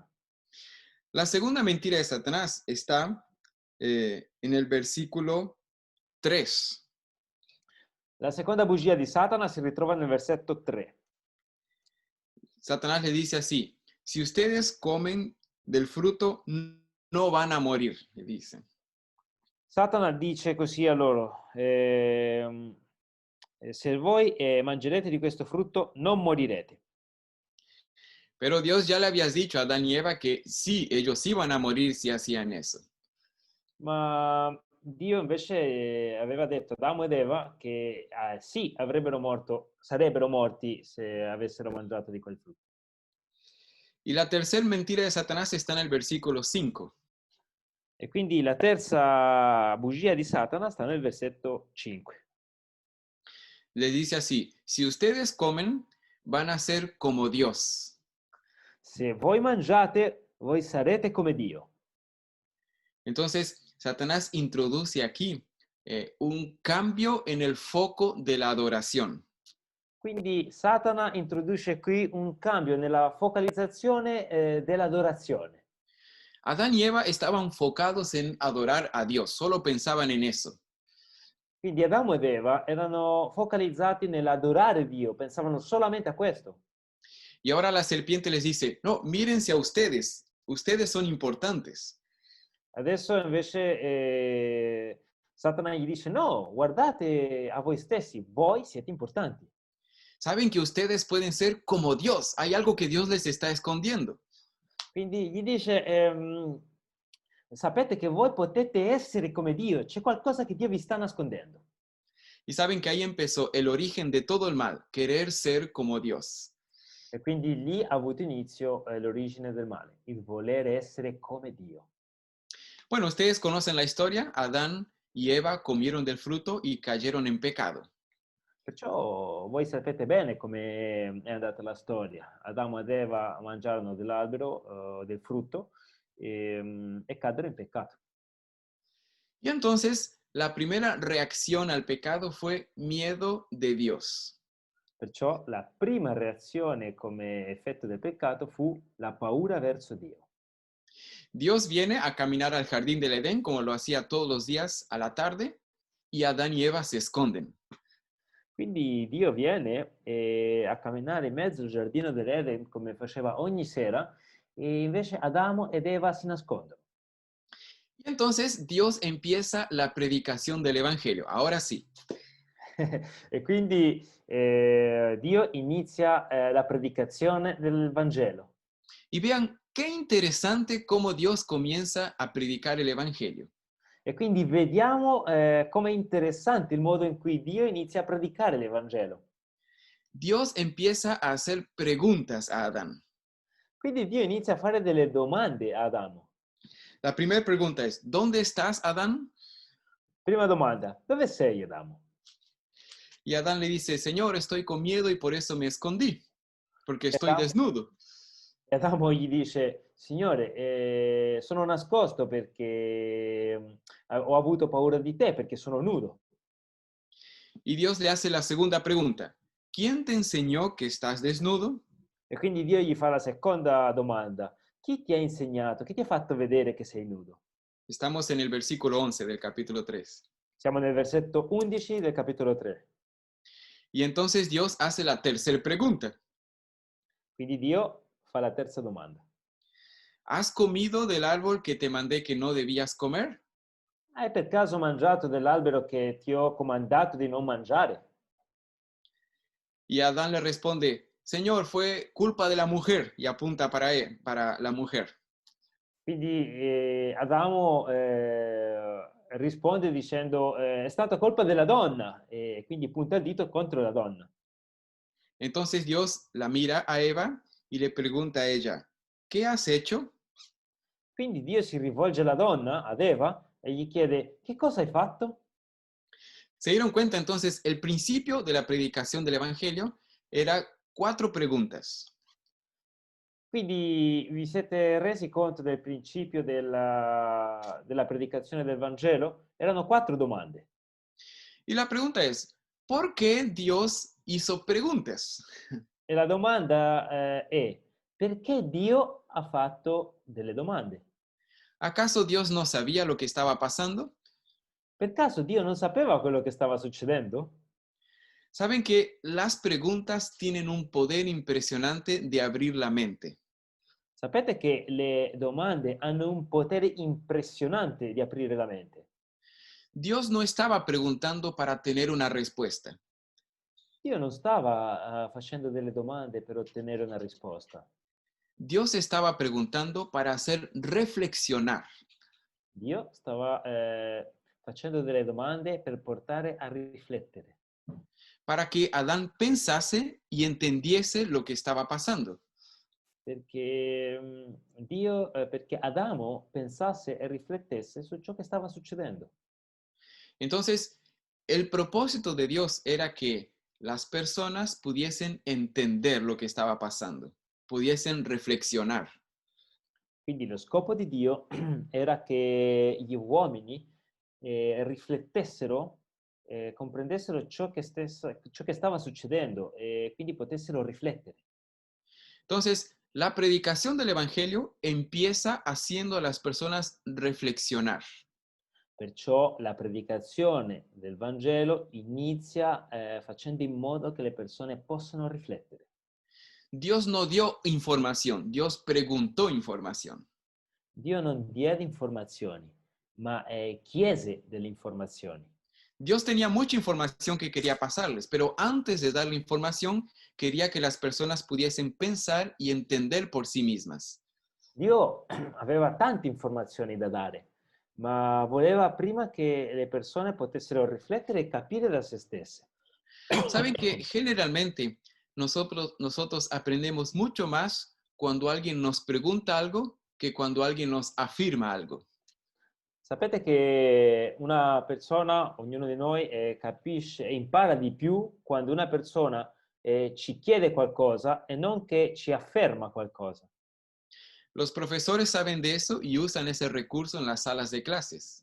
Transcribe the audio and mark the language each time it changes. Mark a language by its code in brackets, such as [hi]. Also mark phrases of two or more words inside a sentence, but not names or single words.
[es] La segunda mentira de Satanás está en el versículo 3. [it] La seconda bugia di Satana si ritrova nel versetto 3. [es] Satanás le dice así, si ustedes comen del fruto, no van a morir, le dice. [it] Satana dice così a loro, se voi mangerete di questo frutto non morirete. [es] Pero Dios ya le habías dicho a Adán y Eva que sí, ellos iban a morir si hacían eso. [it] Ma Dio invece aveva detto ad Adamo ed Eva che sì, sarebbero morti se avessero mangiato di quel frutto. [es] Y la tercera mentira de Satanás está en el versículo 5. [it] E quindi la terza bugia di Satana sta nel versetto 5. [es] Le dice así, si ustedes comen, van a ser como Dios. [it] Se voi mangiate, voi sarete come Dio. [es] Entonces, Satanás introduce aquí un cambio en el foco de la adoración. [it] Quindi Satana introduce qui un cambio nella focalizzazione dell'adorazione. [es] Adán y Eva estaban enfocados en adorar a Dios, solo pensaban en eso. [it] Quindi Adamo ed Eva erano focalizzati nell'adorare Dio, pensavano solamente a questo. [es] Y ahora la serpiente les dice, no, mírense a ustedes, ustedes son importantes. [it] Adesso invece Satana gli dice no, guardate a voi stessi, voi siete importanti. [es] Saben que ustedes pueden ser como Dios. Hay algo que Dios les está escondiendo. [it] Quindi gli dice, sapete che voi potete essere come Dio, c'è qualcosa che Dio vi sta nascondendo. [es] Y saben que ahí empezó el origen de todo el mal, querer ser como Dios. [it] E quindi lì ha avuto inizio l'origine del male, il volere essere come Dio. [es] Bueno, ustedes conocen la historia. Adán y Eva comieron del fruto y cayeron en pecado. [it] Perciò voi sapete bene come è andata la storia. Adamo ed Eva mangiarono dell'albero, del frutto, e caddero in peccato. [es] Y entonces la primera reacción al pecado fue miedo de Dios. [it] Perciò la prima reazione come effetto del peccato fu la paura verso Dio. [es] Dios viene a caminar al jardín del Edén como lo hacía todos los días a la tarde y Adán y Eva se esconden. [it] Quindi Dio viene a camminare in mezzo al giardino dell'Eden come faceva ogni sera e invece Adamo ed Eva si nascondono. [es] Y entonces Dios empieza la predicación del Evangelio. Ahora sí, [it] E quindi Dio inizia la predicazione del Vangelo. [es] y vean qué interesante cómo Dios comienza a predicar el Evangelio. [it] E quindi vediamo com'è interessante il modo in cui Dio inizia a predicare l'Evangelo. [es] Dios empieza a hacer preguntas a Adán. [it] Quindi Dio inizia a fare delle domande a Adamo. [es] La primera pregunta es, ¿dónde estás, Adán? [it] Prima domanda, dove sei Adamo? [es] Y Adán le dice, Señor, estoy con miedo y por eso me escondí, porque estoy [it] Adamo, [es] desnudo. [it] Adamo gli dice, Signore, sono nascosto perché ho avuto paura di te, perché sono nudo. [es] Y Dios le hace la segunda pregunta, ¿quién te enseñó que estás desnudo? [it] E quindi Dio gli fa la seconda domanda, chi ti ha insegnato, chi ti ha fatto vedere che sei nudo? [es] Estamos en el versículo 11 del capítulo 3. [it] Siamo nel versetto 11 del capitolo 3. [es] Y entonces Dios hace la tercera pregunta. [it] Quindi Dio fa la terza domanda. [es] ¿Has comido del árbol que te mandé que no debías comer? [it] Hai per caso mangiato dell'albero che ti ho comandato di non mangiare? [es] Y Adán le responde, Señor, fue culpa de la mujer, y apunta para la mujer. [it] Quindi Adamo risponde dicendo è stata colpa della donna e quindi punta il dito contro la donna. [es] Entonces Dios la mira a Eva y le pregunta a ella, ¿qué has hecho? [it] Quindi Dio si rivolge alla donna, ad Eva, e gli chiede che cosa hai fatto? [es] Se dieron cuenta, entonces, el principio de la predicación del Evangelio era 4 preguntas. [it] Quindi vi siete resi conto del principio della predicazione del Vangelo? Erano 4 domande. [es] Y la pregunta es, ¿por qué Dios hizo preguntas? [it] E la domanda è perché Dio ha fatto delle domande? [es] ¿Acaso Dios no sabía lo que estaba pasando? [it] Per caso Dio non sapeva quello che stava succedendo? [es] Saben que las preguntas tienen un poder impresionante de abrir la mente. [it] Sapete che le domande hanno un potere impressionante di aprire la mente. [es] Dios no estaba preguntando para tener una respuesta. [it] Dio non stava facendo delle domande per ottenere una risposta. [es] Dios estaba preguntando para hacer reflexionar. [it] Dio stava facendo delle domande per portare a riflettere. [es] Para que Adán pensase y entendiese lo que estaba pasando. [it] Perché perché Adamo pensasse e riflettesse su ciò che stava succedendo. [es] Entonces, el propósito de Dios era que las personas pudiesen entender lo que estaba pasando, pudiesen reflexionar. [it] Quindi lo scopo di Dio era che gli uomini riflettessero, comprendessero ciò che stava succedendo e quindi potessero riflettere. [es] Entonces, la predicación del Evangelio empieza haciendo a las personas reflexionar. [it] Perciò la predicazione del Vangelo inizia facendo in modo che le persone possano riflettere. [es] Dios no dio información, Dios preguntó información. [it] Dio non diede informazioni, ma chiese delle informazioni. [es] Dios tenía mucha información que quería pasarles, pero antes de dar la información, quería que las personas pudiesen pensar y entender por sí mismas. [it] Dio aveva tante informazioni da dare, ma voleva prima che le persone potessero riflettere e capire da se stesse. [es] Saben que generalmente nosotros aprendemos mucho más cuando alguien nos pregunta algo que cuando alguien nos afirma algo. [it] Sapete che una persona, ognuno di noi, capisce e impara di più quando una persona, ci chiede qualcosa e non che ci afferma qualcosa. [es] Los profesores saben de eso y usan ese recurso en las salas de clases.